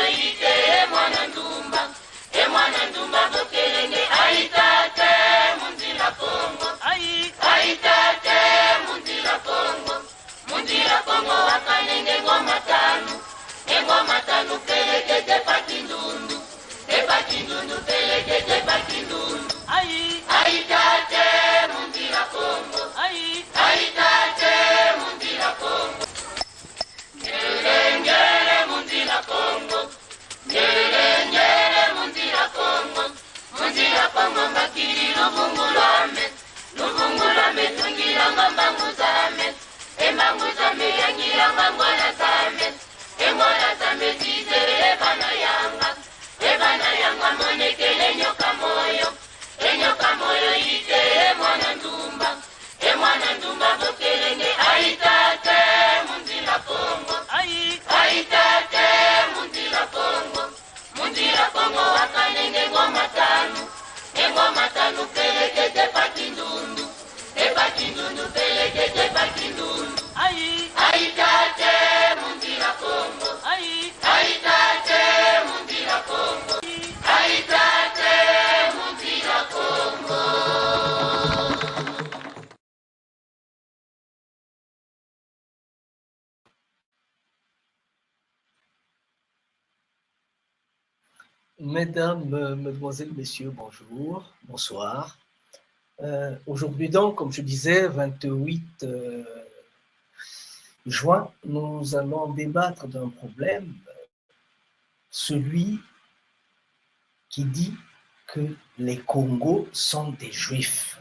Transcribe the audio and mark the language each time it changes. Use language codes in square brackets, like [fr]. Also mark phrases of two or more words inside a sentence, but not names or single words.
[kg] ite emwana ndumba bokelenge aitate munzila kongo aitate munzila kongo wakanenge ngoma tanu pelekete pakindundu pelekete pakindundu aitate munzila kongo aitate munzila kongo ngere munzila kongo mbakili luvungulame tungilanga mbangu zame embangu zame yangilanga ngwana zame engwana zame zizere ebana yanga monekele enyoka moyo ite emwana ndumba bokelenge aitate munzila kongo aitate munzila kongo wakanenge ngoma tanu pelekete pakindundu pelekete pakindundu aitate munzila kongo aitate munzila kongo aitate munzila kongo. [fr] Mesdames, Mesdemoiselles, Messieurs, bonjour, bonsoir. Aujourd'hui donc, comme je disais, 28 juin, nous allons débattre d'un problème, celui qui dit que les Congos sont des Juifs.